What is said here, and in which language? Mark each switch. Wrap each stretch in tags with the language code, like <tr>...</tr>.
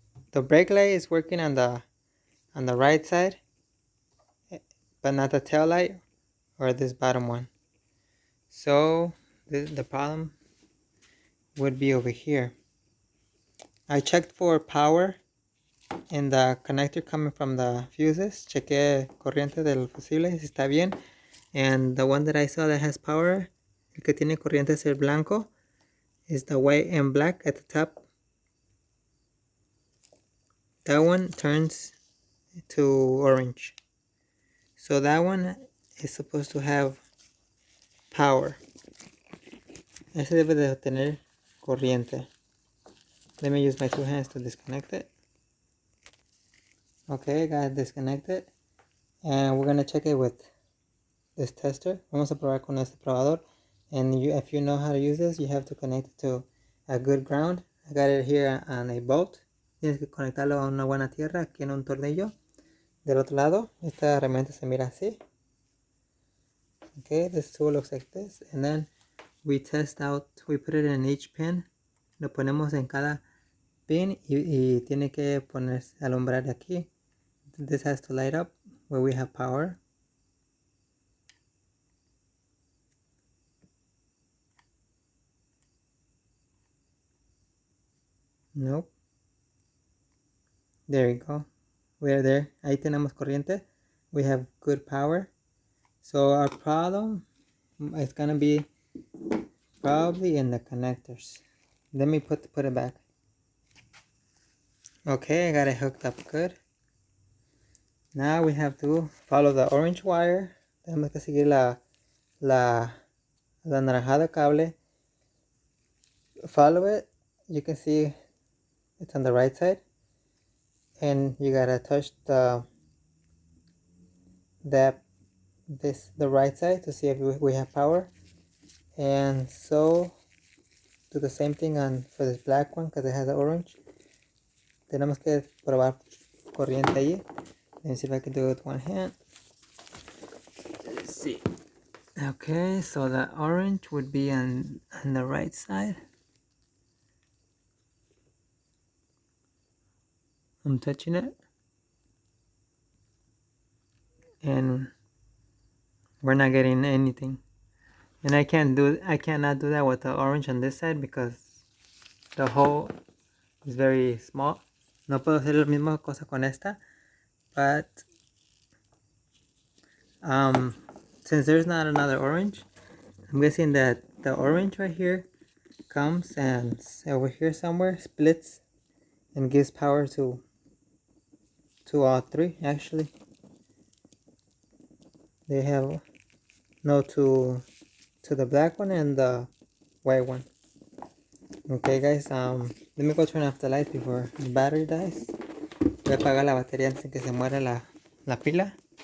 <en>The brake light is working on the right side, but not the tail light or this bottom one. So the problem would be over here. I checked for power in the connector coming from the fuses.</en> <es>Chequé corriente del fusible si está bien.</es> <en>And the one that I saw that has power,</en> <es>el que tiene corriente es el blanco,</es> <en>is the white and black at the top. That one turns to orange. So that one is supposed to have power.</en> <es>Ese debe de tener corriente.</es> <en>Let me use my two hands to disconnect it. Okay, I got it disconnected. And we're going to check it with this tester.</en> <es>Vamos a probar con este probador.</es> <en>And if you know how to use this, you have to connect it to a good ground. I got it here on a bolt.</en> <es>Tienes que conectarlo a una buena tierra, aquí en un tornillo. Del otro lado, esta herramienta se mira así.</es> <en>Okay, this tool looks like this. And then we test out, we put it in each pin.</en> <es>Lo ponemos en cada pin y tiene que ponerse, alumbrar aquí.</es> <en>This has to light up where we have power. Nope. There we go. We're there.</en> <es>Ahí tenemos corriente.</es> <en>We have good power. So our problem is gonna be probably in the connectors. Let me put it back. Okay, I got it hooked up good. Now we have to follow the orange wire.</en> <es>Tenemos que seguir la anaranjada cable.</es> <en>Follow it. You can see it's on the right side. And you gotta touch the right side to see if we have power. And so do the same thing for this black one because it has the orange.</en> <es>Tenemos que probar corriente allí.</es> <en>Let me see if I can do it with one hand. Let's see. Okay, so the orange would be on the right side. I'm touching it. And we're not getting anything. And I cannot do that with the orange on this side because the hole is very small.</en> <es>No puedo hacer la misma cosa con esta.</es> <en>But since there's not another orange, I'm guessing that the orange right here comes and over here somewhere splits and gives power to all three. Actually, they have to the black one and the white one. Okay guys, let me go turn off the light before the battery dies.</en> <es>Voy a apagar la batería antes de que se muera la pila.</es>